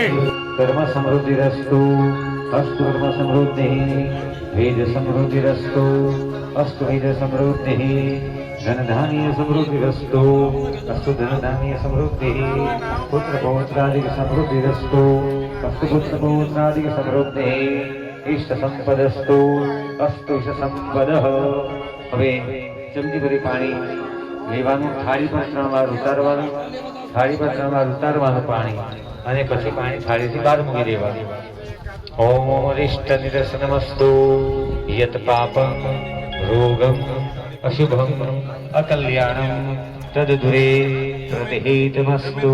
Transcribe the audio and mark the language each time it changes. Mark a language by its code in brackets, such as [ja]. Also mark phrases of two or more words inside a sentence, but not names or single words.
[sa] ધર્મ સમૃદ્ધિ રસ્તુ અસ્તુ ધર્મ સમૃદ્ધિ વેદ સમૃદ્ધિ રસ્તુ અસ્તુ વેદ સમૃદ્ધિ ધનધાન્ય સમૃદ્ધિ રસ્તુ અસ્તુ ધનધાન્ય સમૃદ્ધિ પુત્ર પૌત્રાદિક સમૃદ્ધિ રસ્તુ અસ્તુ પુત્ર પૌત્રાદિક સમૃદ્ધિ इष्ट संपदस्तु अस्तु इष्ट संपद। [gu] હવે ચમચી ભરી પાણી લેવાનું થાળી પર 3 વાર ઉતારવાનું થાળી પર 3 વાર ઉતારવાનું પાણી અને પછી પાણી થાળીથી બહાર મૂકી દેવાનું। [sa] ઓમ અરિષ્ટ નિરસનમસ્તુ યત પાપમ રોગમ અશુભમ અકલ્યાણમ તદુરે પ્રતિહિતમસ્તુ।